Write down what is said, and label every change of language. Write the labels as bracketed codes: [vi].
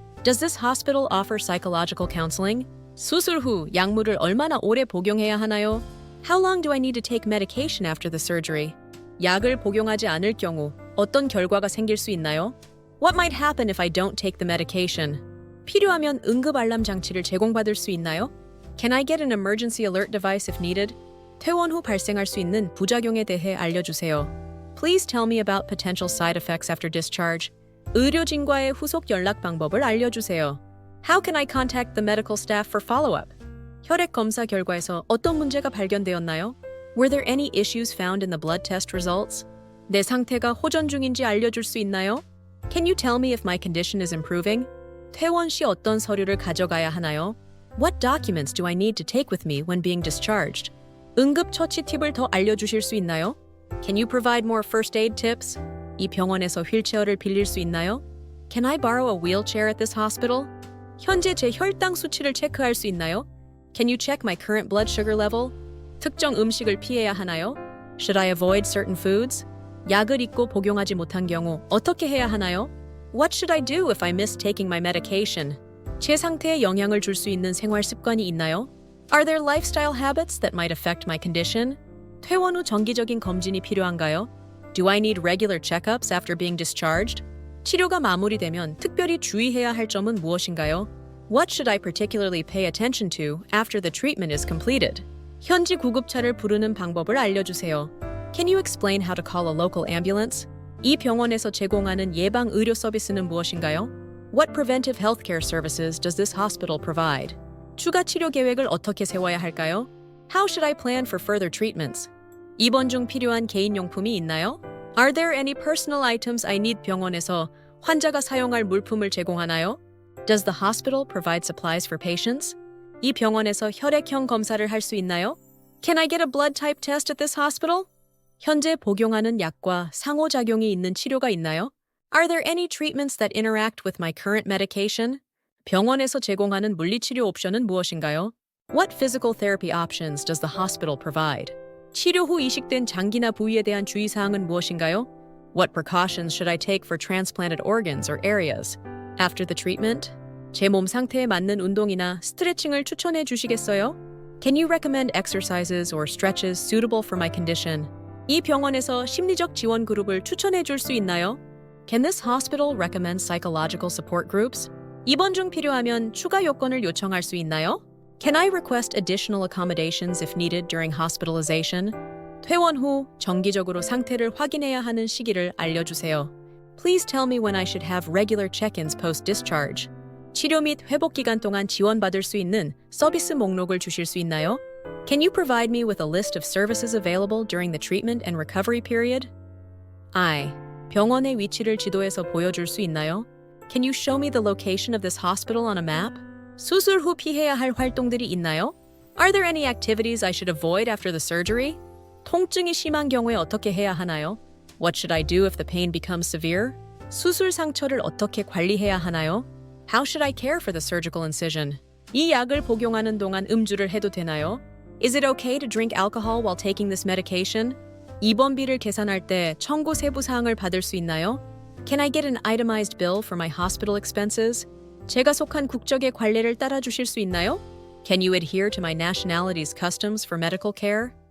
[en] Does this hospital offer psychological counseling? [ko] 수술 후 약물을 얼마나 오래 복용해야 하나요? [en] How long do I need to take medication after the surgery? [ko] 약을 복용하지 않을 경우 어떤 결과가 생길 수 있나요? [en] What might happen if I don't take the medication? [ko] 필요하면 응급 알람 장치를 제공받을 수 있나요? [en] Can I get an emergency alert device if needed? [ko] 퇴원 후 발생할 수 있는 부작용에 대해 알려주세요. [en] Please tell me about potential side effects after discharge. [ko] 의료진과의 후속 연락 방법을 알려주세요. [en] How can I contact the medical staff for follow-up? [ko] 혈액 검사 결과에서 어떤 문제가 발견되었나요? [en] Were there any issues found in the blood test results? [ko] 내 상태가 호전 중인지 알려줄 수 있나요? [en] Can you tell me if my condition is improving? [ko] 퇴원 시 어떤 서류를 가져가야 하나요? [en] What documents do I need to take with me when being discharged? [ko] 응급 처치 팁을 더 알려주실 수 있나요? [en] Can you provide more first aid tips? [ko] 이 병원에서 휠체어를 빌릴 수 있나요? [en] Can I borrow a wheelchair at this hospital? [ko] 현재 제 혈당 수치를 체크할 수 있나요? [en] Can you check my current blood sugar level? [ko] 특정 음식을 피해야 하나요? [en] Should I avoid certain foods? [ko] 약을 잊고 복용하지 못한 경우 어떻게 해야 하나요? [en] What should I do if I miss taking my medication? [ko] 제 상태에 영향을 줄 수 있는 생활 습관이 있나요? [en] Are there lifestyle habits that might affect my condition? [ko] 퇴원 후 정기적인 검진이 필요한가요? [en] Do I need regular checkups after being discharged? [ko] 치료가 마무리되면 특별히 주의해야 할 점은 무엇인가요? [en] What should I particularly pay attention to after the treatment is completed? [ko] 현지 구급차를 부르는 방법을 알려주세요. [en] Can you explain how to call a local ambulance? [ko] 이 병원에서 제공하는 예방 의료 서비스는 무엇인가요? [en] What preventive healthcare services does this hospital provide? [ko] 추가 치료 계획을 어떻게 세워야 할까요? [en] How should I plan for further treatments? [ko] 입원 중 필요한 개인용품이 있나요? [en] Are there any personal items I need [ko] 병원에서 환자가 사용할 물품을 제공하나요? [en] Does the hospital provide supplies for patients? [ko] 이 병원에서 혈액형 검사를 할 수 있나요? [en] Can I get a blood type test at this hospital? [ko] 현재 복용하는 약과 상호작용이 있는 치료가 있나요? [en] Are there any treatments that interact with my current medication? [ko] 병원에서 제공하는 물리치료 옵션은 무엇인가요? [en] What physical therapy options does the hospital provide? [ko] 치료 후 이식된 장기나 부위에 대한 주의사항은 무엇인가요? [en] What precautions should I take for transplanted organs or areas? After the treatment, [ko] 제 몸 상태에 맞는 운동이나 스트레칭을 추천해 주시겠어요? [en] Can you recommend exercises or stretches suitable for my condition? [ko] 이 병원에서 심리적 지원 그룹을 추천해 줄 수 있나요? [en] Can this hospital recommend psychological support groups? [ko] 입원 중 필요하면 추가 요건을 요청할 수 있나요? [en] Can I request additional accommodations if needed during hospitalization? [ko] 퇴원 후 정기적으로 상태를 확인해야 하는 시기를 알려주세요. [en] Please tell me when I should have regular check-ins post-discharge. [ko] 치료 및 회복 기간 동안 지원받을 수 있는 서비스 목록을 주실 수 있나요? [en] Can you provide me with a list of services available during the treatment and recovery period? I. [ko] 병원의 위치를 지도에서 보여줄 수 있나요? [en] Can you show me the location of this hospital on a map? [ko] 수술 후 피해야 할 활동들이 있나요? [en] Are there any activities I should avoid after the surgery? [ko] 통증이 심한 경우에 어떻게 해야 하나요? [en] What should I do if the pain becomes severe? [ko] 수술 상처를 어떻게 관리해야 하나요? [en] How should I care for the surgical incision? [ko] 이 약을 복용하는 동안 음주를 해도 되나요? [en] Is it okay to drink alcohol while taking this medication? [ko] 입원비를 계산할 때 청구 세부 사항을 받을 수 있나요? [en] Can I get an itemized bill for my hospital expenses? [ko] 제가 속한 국적의 관례를 따라 주실 수 있나요? [en] Can you adhere to my nationality's customs for medical care?